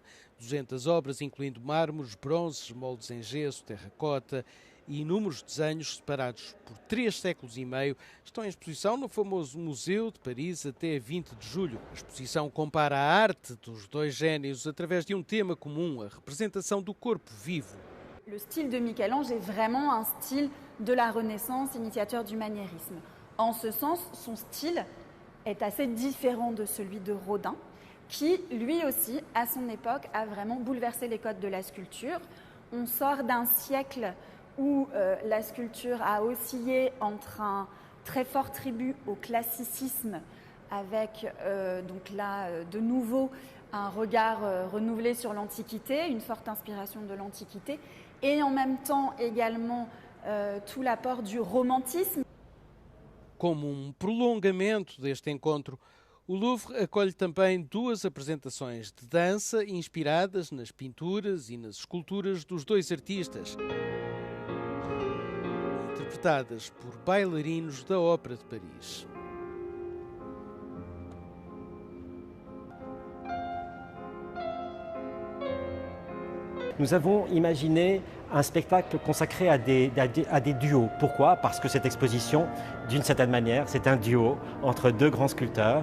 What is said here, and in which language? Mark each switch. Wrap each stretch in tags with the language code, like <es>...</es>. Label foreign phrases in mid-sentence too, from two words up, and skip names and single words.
<pt>200 obras, incluindo mármores, bronzes, moldes em gesso, terracota e inúmeros desenhos separados por 3 séculos e meio, estão em exposição no famoso Museu de Paris até 20 de julho. A exposição compara a arte dos dois génios através de um tema comum, a representação do corpo vivo.</pt> <fr>Le style de Michel-Ange est vraiment un style de la Renaissance, initiateur du maniérisme. En ce sens, son style est assez différent de celui de Rodin, qui, lui aussi, à son époque, a vraiment bouleversé les codes de la sculpture. On sort d'un siècle où la sculpture a oscillé entre un très fort tribut au classicisme, avec donc là, de nouveau, un regard renouvelé sur l'Antiquité, une forte inspiration de l'Antiquité, et en même temps également tout l'apport du romantisme.</fr> <pt>Como prolongamento deste encontro, o Louvre acolhe também 2 apresentações de dança inspiradas nas pinturas e nas esculturas dos dois artistas, interpretadas por bailarinos da Ópera de Paris.</pt> <fr>Nous avons imaginé un spectacle consacré à des duos. Pourquoi? Parce que cette exposition, d'une certaine manière, c'est un duo entre 2 grands sculpteurs.</fr>